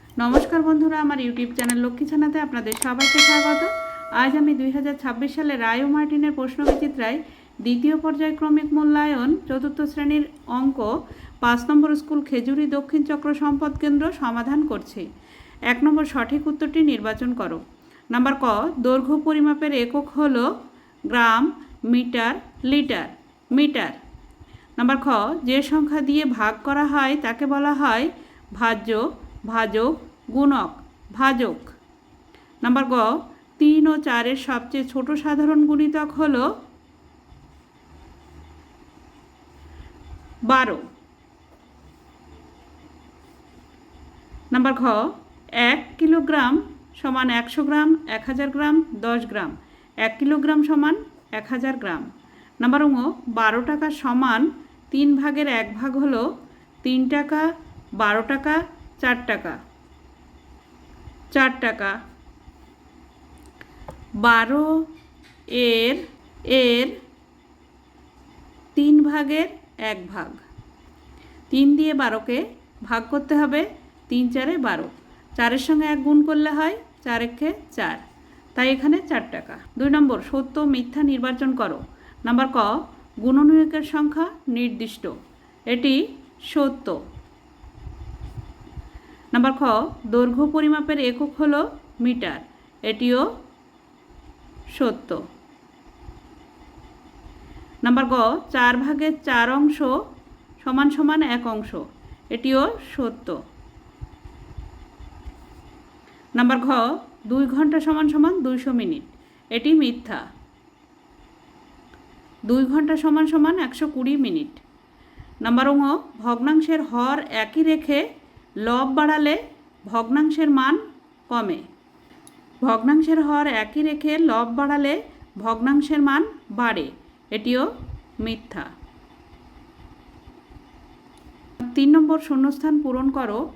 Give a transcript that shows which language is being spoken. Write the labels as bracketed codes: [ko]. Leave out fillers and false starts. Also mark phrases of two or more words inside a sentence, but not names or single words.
[bn] নমস্কার বন্ধুরা আমার ইউটিউব চ্যানেল লক্ষ্মী ছানাতে আপনাদের সবাইকে স্বাগত। আজ আমি 2026 সালে রায় ও মার্টিনের প্রশ্নবিচিত্রায় দ্বিতীয় পর্যায়ক্রমিক মূল্যায়ন চতুর্থ শ্রেণীর অংক 5 নম্বর স্কুল খেজুরী দক্ষিণ চক্র সম্পদ কেন্দ্র সমাধান করছি। 1 নম্বর সঠিক উত্তরটি নির্বাচন করো। নম্বর ক দৈর্ঘ্য পরিমাপের একক হলো গ্রাম মিটার লিটার মিটার। নম্বর খ যে সংখ্যা দিয়ে ভাগ করা হয় তাকে বলা হয় ভাজ্য ভাজক গুণক ভাজক। নম্বর গ 3 আর 4 সবচেয়ে ছোটো সাধারণ গুণিতক হলো 12। নম্বর ঘ 1 কিলোগ্রাম সমান 100 গ্রাম 1000 গ্রাম 10 গ্রাম 1 কিলোগ্রাম সমান 1000 গ্রাম। নম্বর ঙ 12 টাকা সমান 3 ভাগের 1 ভাগ হলো 3 টাকা 12 টাকা 4 টাকা 4 টাকা। 12 এর 3 ভাগের 1 ভাগ 3 দিয়ে 12 কে ভাগ করতে হবে 3 4 12 4 সঙ্গে 1 গুণ করলে হয় 4 1 4 তাই এখানে 4 টাকা। 2 নম্বর সত্য মিথ্যা নির্বাচন করো। নম্বর ক গুণনীয়কের সংখ্যা নির্দিষ্ট এটি সত্য। নম্বর খ দৈর্ঘ্য পরিমাপের একক হলো মিটার এটিও সত্য। নম্বর গ 4 ভাগের 4 অংশ সমান সমান 1 অংশ এটিও সত্য। নম্বর ঘ 2 ঘণ্টা সমান সমান 200 মিনিট এটি মিথ্যা। 2 ঘণ্টা সমান সমান 120 মিনিট। নম্বর ঙ ভগ্নাংশের হর একই রেখে লব বাড়ালে ভগ্নাংশের মান কমে। ভগ্নাংশের হর একই রেখে লব বাড়ালে ভগ্নাংশের মান বাড়ে এটিও মিথ্যা। 3 নম্বর শূন্যস্থান পূরণ করো।